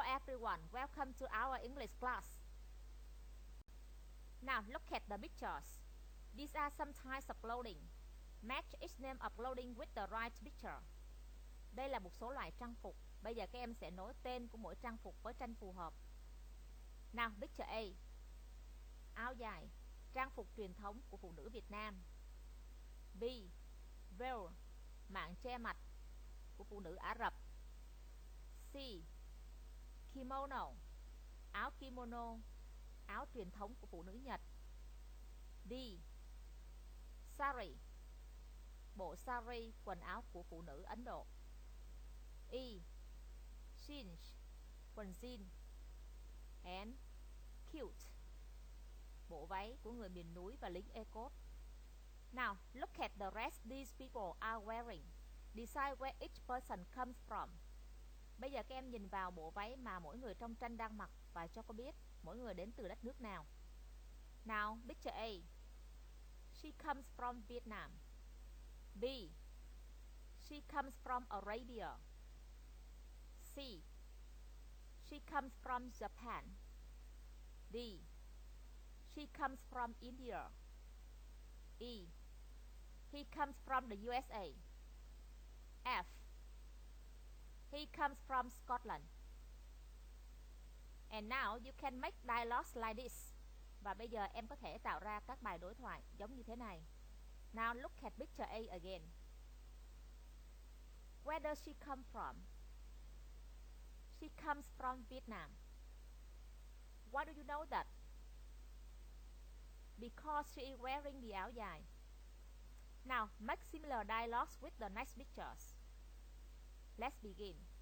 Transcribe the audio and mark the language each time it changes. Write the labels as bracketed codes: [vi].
[en] everyone, welcome to our English class. Now look at the pictures. These are some types of clothing. Match each name of clothing with the right picture. [vi] Đây là một số loại trang phục. Bây giờ các em sẽ nối tên của mỗi trang phục với tranh phù hợp. Nào, [en] picture A. [vi] Áo dài, trang phục truyền thống của phụ nữ Việt Nam. B. Veil, mạn che mặt của phụ nữ Ả Rập. C. Kimono, áo kimono, áo truyền thống của phụ nữ Nhật. D. Sari, bộ sari, quần áo của phụ nữ Ấn Độ. E. Jeans, quần jean. [en] And kilt, [vi] bộ váy của người miền núi và lính Ecot. [en] Now, look at the dress these people are wearing. Decide where each person comes from. [vi] Bây giờ các em nhìn vào bộ váy mà mỗi người trong tranh đang mặc và cho cô biết mỗi người đến từ đất nước nào. [en] Now, picture A. She comes from Vietnam. B. She comes from Arabia. C. She comes from Japan. D. She comes from India. E. He comes from the USA. F. He comes from Scotland. And now you can make dialogues like this. [vi] Và bây giờ em có thể tạo ra các bài đối thoại giống như thế này. [en] Now look at picture A again. Where does she come from? She comes from Vietnam. Why do you know that? Because she is wearing the áo dài. Now make similar dialogues with the next pictures. Let's begin.